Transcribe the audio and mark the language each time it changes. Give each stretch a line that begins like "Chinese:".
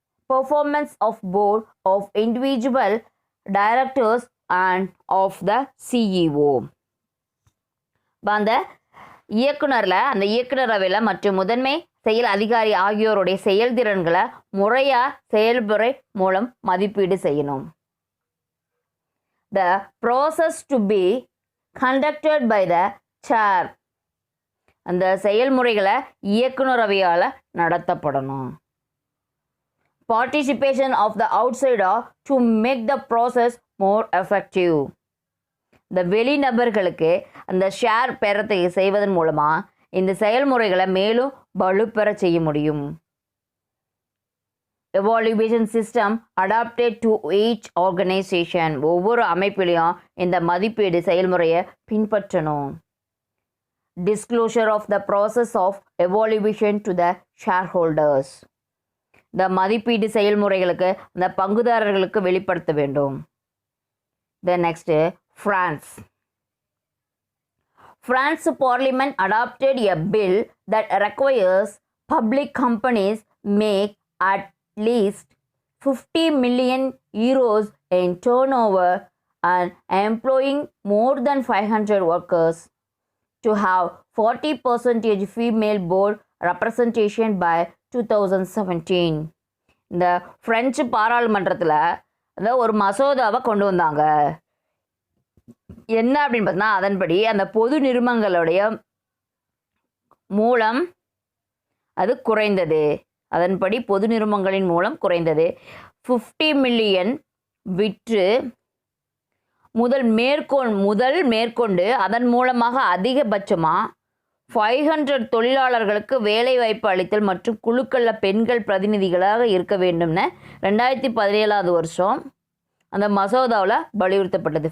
English: performance of board of individual directors and of the CEO.
Tamil: அந்த இயக்குனரில் அந்த இயக்குனர் அவையில் மற்றும் முதன்மை செயல் அதிகாரி ஆகியோருடைய செயல்திறன்களை முறையாக செயல்முறை மூலம் மதிப்பீடு செய்யணும்.
English: The process to be conducted by the chair.
Tamil: அந்த செயல்முறைகளை இயக்குனர் அவையால் நடத்தப்படணும்.
English: Participation of the outsider to make the process more effective.
Tamil: இந்த வெளிநபர்களுக்கு அந்த ஷேர் பெறத்தை செய்வதன் மூலமாக இந்த செயல்முறைகளை மேலும் வலுப்பெற செய்ய முடியும்.
English: Evaluation system adapted to each organization.
Tamil: ஒவ்வொரு அமைப்பிலையும் இந்த மதிப்பீடு செயல்முறையை பின்பற்றணும்.
English: Disclosure of the process of evaluation to the shareholders.
Tamil: இந்த மதிப்பீடு செயல்முறைகளுக்கு அந்த பங்குதாரர்களுக்கு வெளிப்படுத்த வேண்டும்.
English: Then next, France. France Parliament adopted a bill that requires public companies make at least 50 million euros in turnover and employing more than 500 workers to have 40% female board representation by 2017.
Tamil: இந்த French பாராளுமன்றத்தில் அதாவது ஒரு மசோதாவை கொண்டு வந்தாங்க. என்ன அப்படின்னு பார்த்தீங்கன்னா, அதன்படி அந்த பொது நிறுவனங்களுடைய மூலம் அது குறைந்தது. அதன்படி பொது நிறுவனங்களின் மூலம் குறைந்தது. 50 மில்லியன் விற்று முதல் மேற்கொண்டு அதன் மூலமாக அதிகபட்சமாக 500 தொழிலாளர்களுக்கு வேலைவாய்ப்பு அளித்தல் மற்றும் குழுக்களில் பெண்கள் பிரதிநிதிகளாக இருக்க வேண்டும்னு 2017 வருஷம் அந்த மசோதாவில் வலியுறுத்தப்பட்டது.